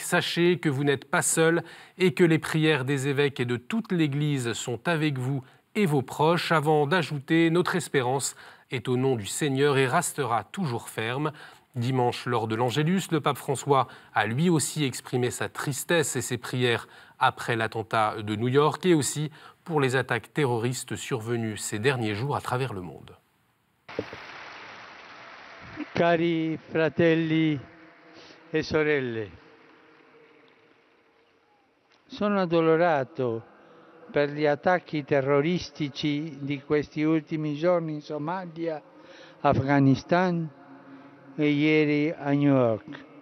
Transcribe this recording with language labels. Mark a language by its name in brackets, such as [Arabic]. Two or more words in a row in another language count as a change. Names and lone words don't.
[French] Sachez que vous n'êtes pas seuls et que les prières des évêques et de toute l'Église sont avec vous et vos proches, avant d'ajouter « Notre espérance est au nom du Seigneur et restera toujours ferme ». Dimanche, lors de l'Angélus, le pape François a lui aussi exprimé sa tristesse et ses prières après l'attentat de New York et aussi pour les attaques terroristes survenues ces derniers jours à travers le monde. [Italian] Cari fratelli e sorelle, sono addolorato per gli attacchi terroristici di questi ultimi giorni in Somalia, Afghanistan e ieri a New York.